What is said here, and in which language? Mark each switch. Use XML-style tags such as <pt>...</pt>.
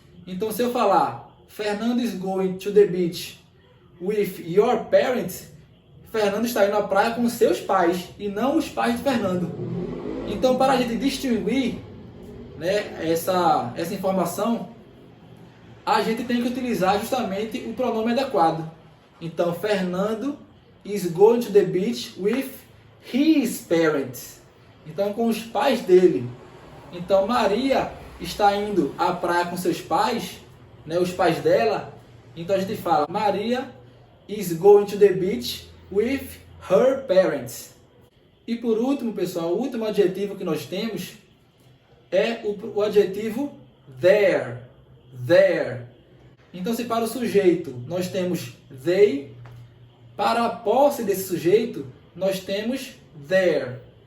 <pt>Então, se eu falar Fernando</pt> <en>is going to the beach with your parents,</en> <pt>Fernando está indo à praia com seus pais e não os pais de Fernando. Então, para a gente distinguir, né, essa informação, a gente tem que utilizar justamente o pronome adequado. Então,</pt> <en>Fernando is going to the beach with his parents.</en> <pt>Então, com os pais dele. Então, Maria está indo à praia com seus pais, né, os pais dela. Então, a gente fala,</pt> <en>Maria is going to the beach with her parents.</en> <pt>E por último, pessoal, o último adjetivo que nós temos é o adjetivo there. There. Então, se para o sujeito nós temos they, para a posse desse sujeito nós temos there.</pt>